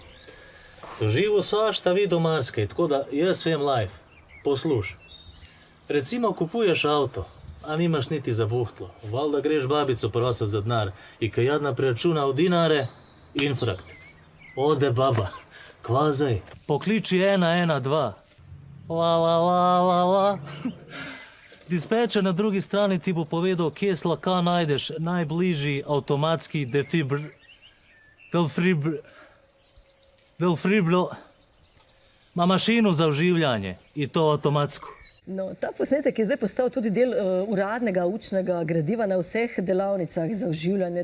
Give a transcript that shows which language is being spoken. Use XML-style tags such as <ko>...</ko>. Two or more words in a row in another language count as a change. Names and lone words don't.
<sl>Doživel svašta videl marsikaj, tako da jaz vem live. Posluš. Recimo kupuješ avto, a nimaš niti za buhtlo. Valjda greš babico prosat za denar i kad jadna preračuna v dinare, infrakt.</sl> <sr>Ode baba.</sr> <sl>Kvazaj. Pokliči 112. La la la la la. Dispečer na drugi strani ti bo povedal, kje slaka najdeš najbližji avtomatski ma mašino za oživljanje in to avtomatsko. No, ta posnetek je zdaj postal tudi del uradnega učnega gradiva na vseh delavnicah za oživljanje.</sl>